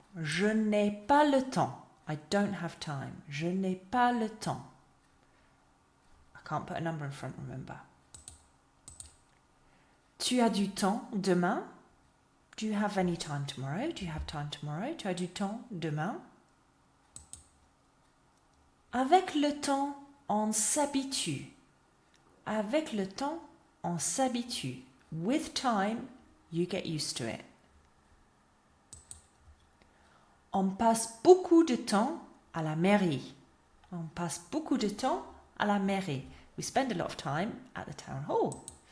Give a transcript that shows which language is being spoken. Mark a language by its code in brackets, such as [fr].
[fr] Je n'ai pas le temps. [en] I don't have time. [fr] Je n'ai pas le temps. [en] I can't put a number in front, remember. [fr] Tu as du temps demain? [en] Do you have any time tomorrow? Do you have time tomorrow? [fr] Tu as du temps demain? Avec le temps, on s'habitue. Avec le temps, on s'habitue. [en] With time, you get used to it. [fr] On passe beaucoup de temps à la mairie. On passe beaucoup de temps à la mairie. [en] We spend a lot of time at the town hall.